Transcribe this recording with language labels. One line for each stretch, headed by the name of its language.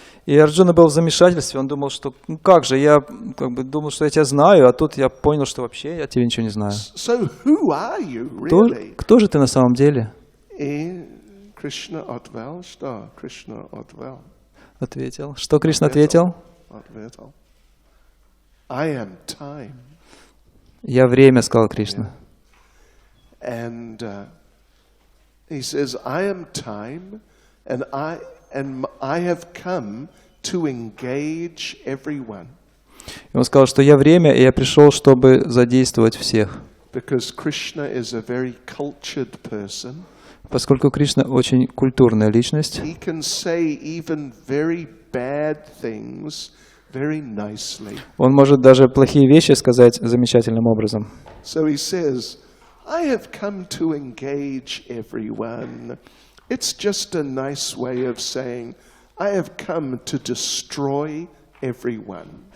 Russian: И Арджуна был в замешательстве, он думал, что как же, я думал, что я тебя знаю, а тут я понял, что вообще я тебя ничего не знаю.
English: So who are you really?
Russian: Кто же ты на самом деле? Krishna ответил, что Krishna ответил. Ответил. Что Кришна ответил? Ответил.
English: I am time.
Russian: Я время, сказал Кришна.
English: And he says, I am time, and I have come to engage everyone.
Russian: И он сказал, что я время, и я пришел, чтобы задействовать всех.
English: Because Krishna is a very cultured person.
Russian: Поскольку Кришна очень культурная личность,
English: He can say even very bad things very nicely.
Russian: Он может даже плохие вещи сказать замечательным образом.
English: So he says, I have come to engage everyone. It's just a nice way of saying, I have come to destroy everyone.